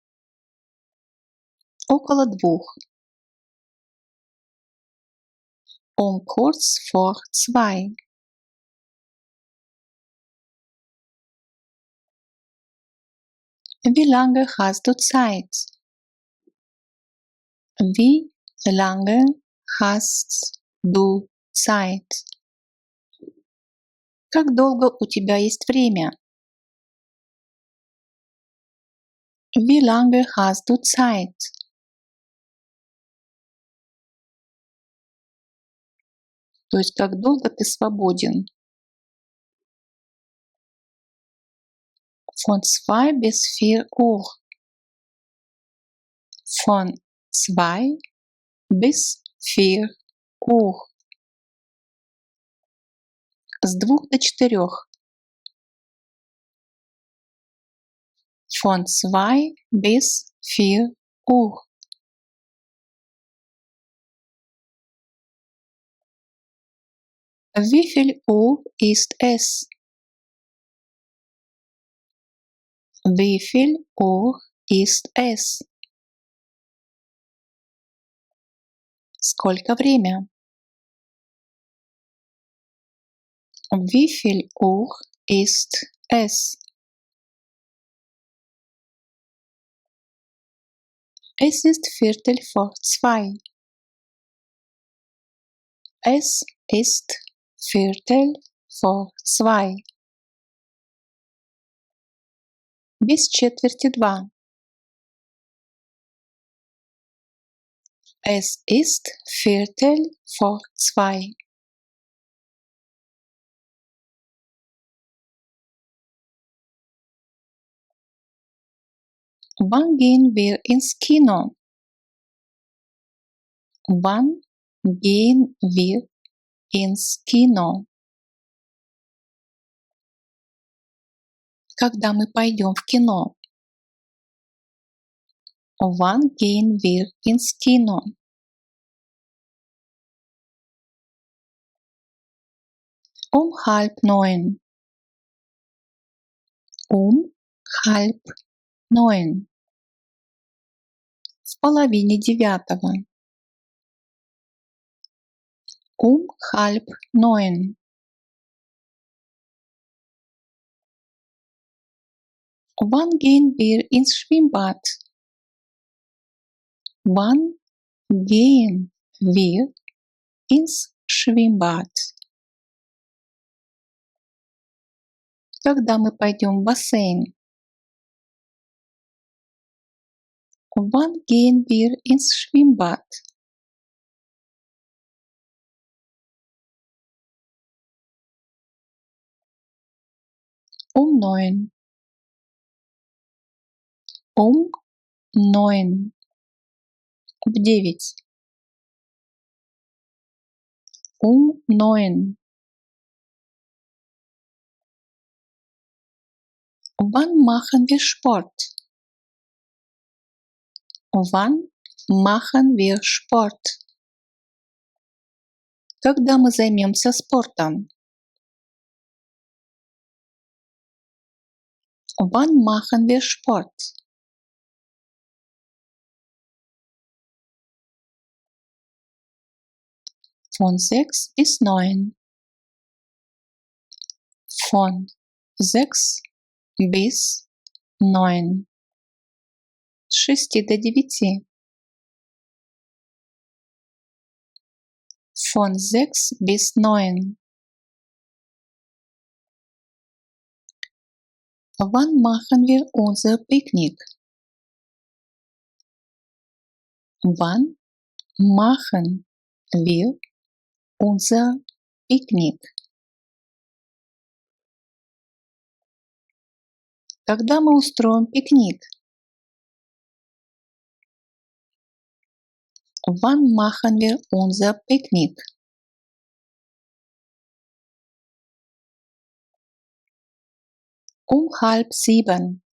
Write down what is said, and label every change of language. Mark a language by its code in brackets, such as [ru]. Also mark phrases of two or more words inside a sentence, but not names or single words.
[ru] Около 2. [de] Kurz vor 2. Wie lange hast du Zeit? Wie lange hast du Zeit? [ru] Как долго у тебя есть время? [de] Wie lange hast du Zeit? [ru] То есть как долго ты свободен? [de] Von 2 bis 4 Uhr. Von 2 bis 4 Uhr. [ru] С 2 до 4. [de] Von 2 bis 4 Uhr. Wie viel Uhr ist es? Wie viel Uhr ist es? [ru] Сколько время? [de] Wie viel Uhr ist es? Es ist 1:15. Es ist Viertel vor zwei. [ru] Без четверти два. [de] Es ist Viertel vor zwei. Wann gehen wir ins Kino? Wann gehen wir ins Kino? [ru] Когда мы пойдем в кино? [de] Wann gehen wir ins Kino? Um 8:30. Um 8:30. [ru] В половине девятого. [de] Um 8:30. Wann gehen wir ins Schwimmbad? Wann gehen wir ins Schwimmbad? [ru] Когда мы пойдем в бассейн? [de] Wann gehen wir ins Schwimmbad? Um 9. Um 9. [ru] В 9. [de] Um 9. Wann machen wir Sport? Wann machen wir Sport? [ru] Когда мы займемся спортом? [de] Wann machen wir Sport? Von 6 bis 9. Von 6 bis 9. [ru] С 6 до 9. [de] Von 6 bis 9. Wann machen wir unser Picknick? Wann machen wir unser Picknick? [ru] Когда мы устроим пикник? [de] Wann machen wir unser Picknick? Um 6:30.